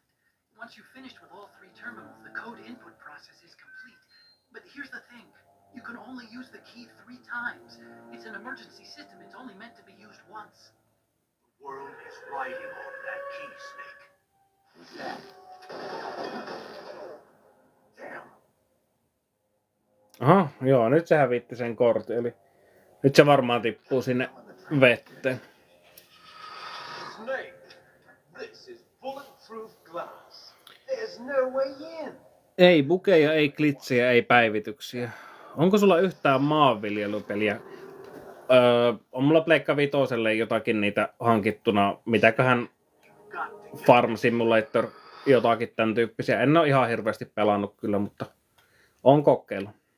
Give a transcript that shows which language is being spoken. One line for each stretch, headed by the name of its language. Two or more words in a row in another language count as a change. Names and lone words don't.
English: Once you've finished with all 3 terminals, the code input process is complete. But here's the thing. You can only use the key 3 times. It's an emergency system. It's only meant to be used once. The world is riding on that key, Snake. Who's that? Damn.
Finnish: Aha, joo, nyt se hävitti sen kortin, eli nyt se varmaan tippuu sinne vetteen.
English: Snake, this is bulletproof glass. There's no way in.
Finnish: Ei bukeja, ei glitsejä, ei päivityksiä. Onko sulla yhtään maanviljelypeliä? On mulla Pleikka Vitoselle jotakin niitä hankittuna. Mitäköhän Farm Simulator, jotakin tämän tyyppisiä. En ole ihan hirveästi pelannut kyllä, mutta on kokeillut.